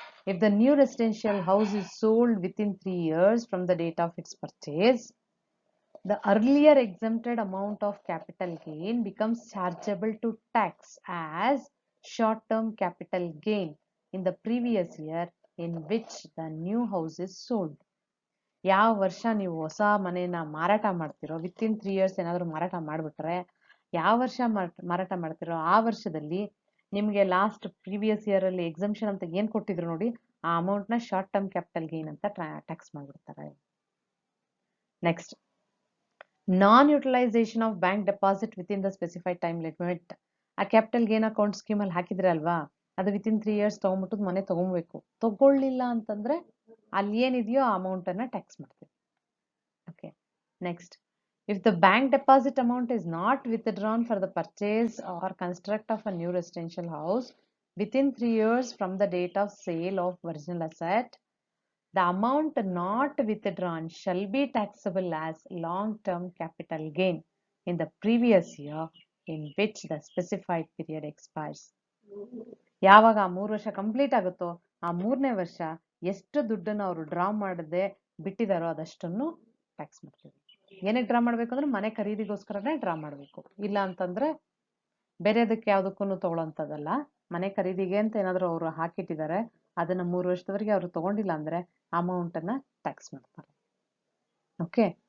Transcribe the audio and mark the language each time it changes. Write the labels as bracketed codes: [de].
[en] If the new residential house is sold within 3 years from the date of its purchase, the earlier exempted amount of capital gain becomes chargeable to tax as short-term capital gain in the previous year in which the new house is sold. [kn] ಯಾವ ವರ್ಷ ನೀವು ಹೊಸ ಮನೆನ ಮಾರಾಟ ಮಾಡ್ತಿರೋ, [en] within 3 years [kn] ಏನಾದರೂ ಮಾರಾಟ ಮಾಡಿಬಿಟ್ರೆ, ಯಾವ ವರ್ಷ ಮಾರಾಟ ಮಾಡ್ತಿರೋ ಆ ವರ್ಷದಲ್ಲಿ ನಿಮಗೆ ಲಾಸ್ಟ್ ಪ್ರೀವಿಯಸ್ ಇಯರ್ ಅಲ್ಲಿ ಎಕ್ಸಂಪ್ಷನ್ ಅಂತ ಏನ್ ಕೊಟ್ಟಿದ್ರು ನೋಡಿ, ಆ ಅಮೌಂಟ್ ನ ಶಾರ್ಟ್ ಟರ್ಮ್ ಕ್ಯಾಪಿಟಲ್ ಗೇನ್ ಅಂತ ಟ್ಯಾಕ್ಸ್ ಮಾಡ್ಬಿಡ್ತಾರೆ. [en] Next, non utilisation of bank deposit within the specified time limit. [kn] ಆ ಕ್ಯಾಪಿಟಲ್ ಗೇನ್ ಅಕೌಂಟ್ ಸ್ಕೀಮ್ ಅಲ್ಲಿ ಹಾಕಿದ್ರೆ ಅಲ್ವಾ, ಅದು [en] within 3 years [kn] ತಗೊಂಡ್ಬಿಟ್ಟು ಮನೆ ತಗೊಬೇಕು. ತಗೊಳ್ಳಿಲ್ಲ ಅಂತಂದ್ರೆ ಅಲ್ಲಿ ಏನಿದೆಯೋ ಆ ಅಮೌಂಟ್ ಅನ್ನ ಟ್ಯಾಕ್ಸ್ ಮಾಡ್ತೀವಿ. [en] Okay. Next, if the bank deposit amount is not withdrawn for the purchase or construct of a new residential house within 3 years from the date of sale of original asset, the amount not withdrawn shall be taxable as long-term capital gain in the previous year in which the specified period expires. [kn] ಯಾವಾಗ ಆ 3 ವರ್ಷ complete ಆಗುತ್ತೋ ಆ 3ನೇ ವರ್ಷ ಎಷ್ಟು ದುಡ್ಡನ್ನು ಅವರು ಡ್ರಾ ಮಾಡದೆ ಬಿಟ್ಟಿದಾರೋ ಅದಷ್ಟನ್ನು ಟ್ಯಾಕ್ಸ್ ಮಾಡ್ತೀವಿ. ಏನಕ್ಕೆ ಡ್ರಾ ಮಾಡ್ಬೇಕು ಅಂದ್ರೆ, ಮನೆ ಖರೀದಿಗೋಸ್ಕರನೇ ಡ್ರಾ ಮಾಡ್ಬೇಕು. ಇಲ್ಲ ಅಂತಂದ್ರೆ ಬೇರೆದಕ್ಕೆ ಯಾವ್ದಕ್ಕೂ ತಗೊಳ್ಳೋಂಥದ್ದಲ್ಲ. ಮನೆ ಖರೀದಿಗೆ ಅಂತ ಏನಾದ್ರು ಅವರು ಹಾಕಿಟ್ಟಿದ್ದಾರೆ, ಅದನ್ನ 3 ವರ್ಷದವರೆಗೆ ಅವರು ತಗೊಂಡಿಲ್ಲ ಅಂದ್ರೆ ಅಮೌಂಟ್ ಅನ್ನ ಟ್ಯಾಕ್ಸ್ ಮಾಡ್ತಾರೆ. ಓಕೆ.